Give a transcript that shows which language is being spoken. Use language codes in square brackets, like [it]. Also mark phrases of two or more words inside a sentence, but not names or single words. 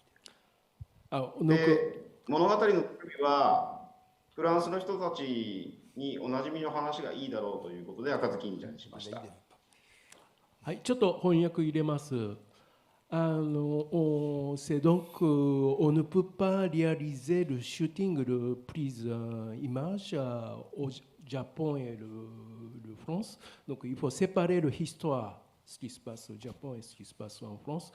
[ja] で、物語の中身はフランスの人たちにおなじみの話がいいだろうということで赤ずきんじゃにしました。はい、ちょっと翻訳入れます。 [fr] C'est donc on ne peut pas réaliser le shooting, le prise image au Japon et le France. Donc il faut séparer l'histoire, ce qui se passe au Japon et ce qui se passe en France.